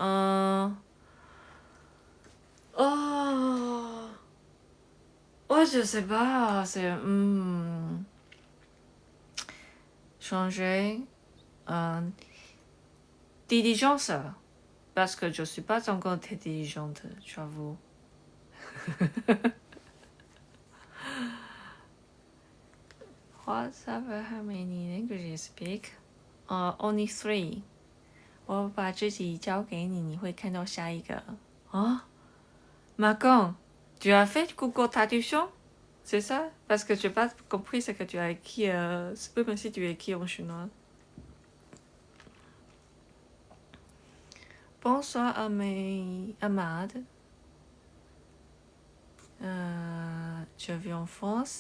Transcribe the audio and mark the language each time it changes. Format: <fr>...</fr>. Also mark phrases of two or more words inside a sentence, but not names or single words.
<fr>Oh, je sais pas. C'est. Changer. Diligence. Parce que je suis pas encore très diligente, j'avoue.</fr> <en>Whatever, how many languages you speak? Only 3.</en> <zh>我把自己交给你，你会看到下一个。Macon,</zh> <fr>tu as fait Google Traduction? C'est ça? Parce que je n'ai pas compris ce que tu as écrit. C'est pas comme si tu as écrit en chinois. Bonsoir Ahmad. Je vis en France.</fr>